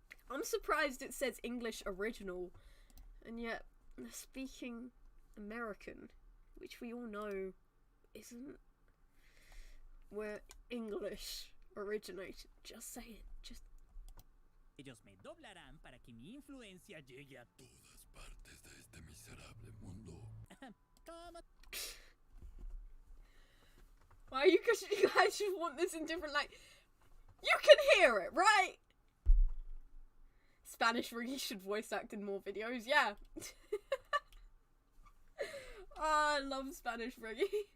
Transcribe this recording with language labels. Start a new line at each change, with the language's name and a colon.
English: I'm surprised it says English original, and yet speaking American, which we all know isn't where English originated. Just say it. Just.
Spanish: Ellos me doblarán para que mi influencia llegue a todas partes de este miserable mundo.
English: Why you guys just want this in different, like, you can hear it, right? Spanish Riggy should voice act in more videos. Yeah. I love Spanish Riggy.